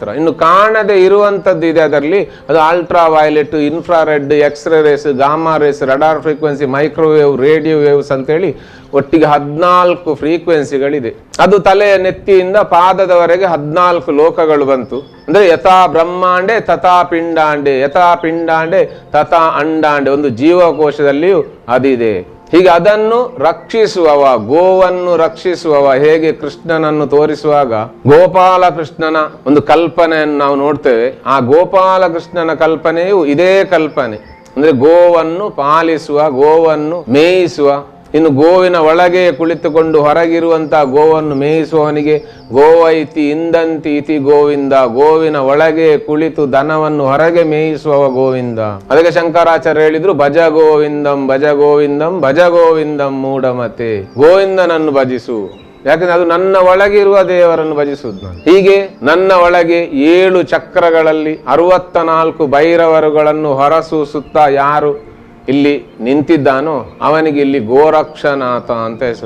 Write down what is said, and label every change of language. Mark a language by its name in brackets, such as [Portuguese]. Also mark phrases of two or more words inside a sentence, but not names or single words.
[Kannada] ಇನ್ನು ಕಾಣದೆ ಇರುವಂಥದ್ದು ಇದೆ ಅದರಲ್ಲಿ, ಅದು [English] ultra violet, infrared, x-ray rays, gamma rays, radar frequency, microwave, radio waves [Kannada] ಅಂತೇಳಿ ಒಟ್ಟಿಗೆ 14 ಫ್ರೀಕ್ವೆನ್ಸಿಗಳಿದೆ. ಅದು ತಲೆಯ ನೆತ್ತಿಯಿಂದ ಪಾದದವರೆಗೆ 14 ಲೋಕಗಳು ಬಂತು. [Sanskrit] ಅಂದ್ರೆ ಯಥಾ ಬ್ರಹ್ಮಾಂಡೆ ತಥಾ ಪಿಂಡಾಂಡೆ, ಯಥಾ ಪಿಂಡಾಂಡೆ ತಥಾ ಅಂಡಾಂಡೆ, [Kannada] ಒಂದು ಜೀವಕೋಶದಲ್ಲಿಯೂ ಅದಿದೆ. ಹೀಗೆ ಅದನ್ನು ರಕ್ಷಿಸುವವ, ಗೋವನ್ನು ರಕ್ಷಿಸುವವ, ಹೇಗೆ ಕೃಷ್ಣನನ್ನು ತೋರಿಸುವಾಗ ಗೋಪಾಲ ಕೃಷ್ಣನ ಒಂದು ಕಲ್ಪನೆಯನ್ನು ನಾವು ನೋಡ್ತೇವೆ. ಆ ಗೋಪಾಲ ಕೃಷ್ಣನ ಕಲ್ಪನೆಯು ಇದೇ ಕಲ್ಪನೆ. ಅಂದ್ರೆ ಗೋವನ್ನು ಪಾಲಿಸುವ, ಗೋವನ್ನು ಮೇಯಿಸುವ, ಇನ್ನು ಗೋವಿನ ಒಳಗೆ ಕುಳಿತುಕೊಂಡು ಹೊರಗಿರುವಂತ ಗೋವನ್ನು ಮೇಯಿಸುವವನಿಗೆ [Sanskrit] ಗೋವೈತಿ ಇಂದಂತಿ ಇತಿ ಗೋವಿಂದ, [Kannada] ಗೋವಿನ ಒಳಗೆ ಕುಳಿತು ದನವನ್ನು ಹೊರಗೆ ಮೇಯಿಸುವ ಗೋವಿಂದ. ಅದಕ್ಕೆ ಶಂಕರಾಚಾರ್ಯ ಹೇಳಿದ್ರು, [Sanskrit] ಭಜ ಗೋವಿಂದಂ ಭಜ ಗೋವಿಂದಂ ಭಜ ಗೋವಿಂದಂ ಮೂಢಮತೆ. [Kannada] ಗೋವಿಂದನನ್ನು ಭಜಿಸು, ಯಾಕಂದ್ರೆ ಅದು ನನ್ನ ಒಳಗಿರುವ ದೇವರನ್ನು ಭಜಿಸುವುದು ನಾನು. ಹೀಗೆ ನನ್ನ ಒಳಗೆ 7 ಚಕ್ರಗಳಲ್ಲಿ 64 ಭೈರವರುಗಳನ್ನು ಹೊರಸೂಸುತ್ತಾ ಯಾರು ಇಲ್ಲಿ ನಿಂತಿದ್ದಾನೋ ಅವನಿಗೆ ಇಲ್ಲಿ ಗೋರಕ್ಷನಾಥ ಅಂತ ಹೆಸರು.